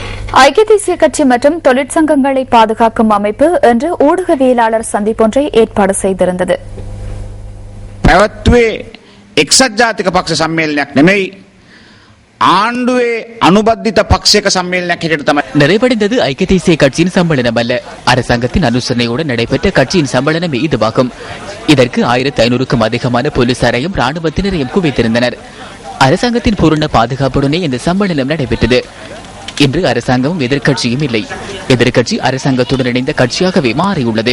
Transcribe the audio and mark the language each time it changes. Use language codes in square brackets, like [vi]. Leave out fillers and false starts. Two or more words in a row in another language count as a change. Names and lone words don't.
[ta] ஐக்கிய தேசிய கட்சி மற்றும் தொழிற்சங்கங்களை பாதுகாக்கும் அமைப்பு இன்று ஊடகவியலாளர் சந்திப்பொன்றை ஏற்பாடு செய்திருந்தது. [si] පැවැත්වේ එක්සත් ජාතික පක්ෂ සම්මේලනයක් නෙමෙයි ආණ්ඩුවේ අනුබද්ධිත පක්ෂයක සම්මේලනයක් හැටියට තමයි [ta] நிறைவடைந்தது. ஐக்கிய தேசிய கட்சியின் சம்மேளனம் அல்ல, அரசாங்கத்தின் அனுசரணையுடன் நடைபெற்ற கட்சியின் சம்மேளனமே இதுவாகும். இதற்கு 1500க்கும் அதிகமான போலீசாரையும் ராணுவத்தினரையும் குவித்திருந்தனர். அரசாங்கத்தின் பூரண பாதுகாப்புடனே இந்த சம்மேளனம் நடைபெற்றது. இன்று அரசாங்கமும் எதிர்க்கட்சியும் இல்லை. எதிர்க்கட்சி அரசாங்கத்துடன் இணைந்த கட்சியாகவே மாறியுள்ளது.